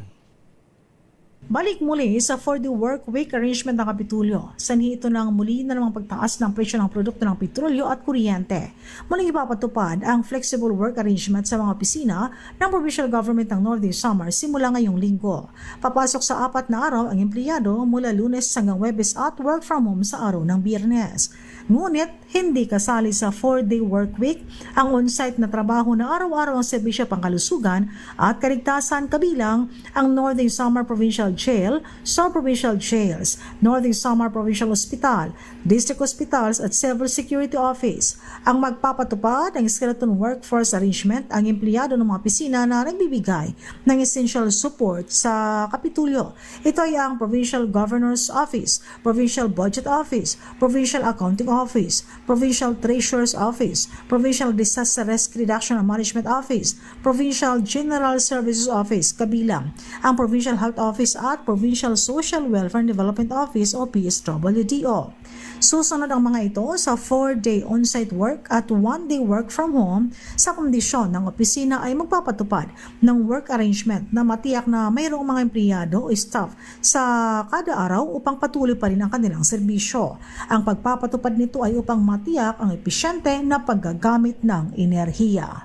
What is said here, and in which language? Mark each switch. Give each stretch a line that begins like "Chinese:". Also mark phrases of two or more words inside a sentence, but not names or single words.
Filipino: Balik muli sa 4-day
English: work week arrangement
Filipino: ng Kapitolyo. Sanhi ito ng muli na namang pagtaas ng presyo ng produkto ng petrolyo at kuryente. Muling ipapatupad ang
English: flexible work arrangement
Filipino: sa mga opisina ng
English: provincial government
Filipino: ng Northern Samar simula ngayong linggo. Papasok sa 4 na araw ang empleyado mula Lunes hanggang Huwebes at
English: work from home
Filipino: sa araw ng Biyernes. Ngunit hindi kasali sa 4-day
English: work week
Filipino: ang on-site na trabaho na araw-araw ang serbisyo pangkalusugan at kaligtasan kabilang ang Northern Samar Provincial Jail, Sub-Provincial Jails, Northern Samar Provincial Hospital, District Hospitals at Civil Security Office. Ang magpapatupad ng
English: skeleton workforce arrangement
Filipino: ang empleyado ng mga opisina na nagbibigay ng
English: essential support
Filipino: sa Kapitolyo. Ito ay ang Provincial Governor's Office, Provincial Budget Office, Provincial Accounting Office, Provincial Treasurer's Office, Provincial Disaster Risk Reduction and Management Office, Provincial General Services Office, kabilang ang Provincial Health Office at Provincial Social Welfare and Development Office o PSWDO. Susunod ang mga ito sa 4-day
English: on-site work
Filipino: at 1-day
English: work from home
Filipino: sa kondisyon ng opisina ay magpapatupad ng
English: work arrangement
Filipino: na matiyak na mayroong mga empleyado o staff sa kada araw upang patuloy pa rin ang kanilang serbisyo. Ang pagpapatupad nito ay upang matiyak ang episyente na paggagamit ng enerhiya.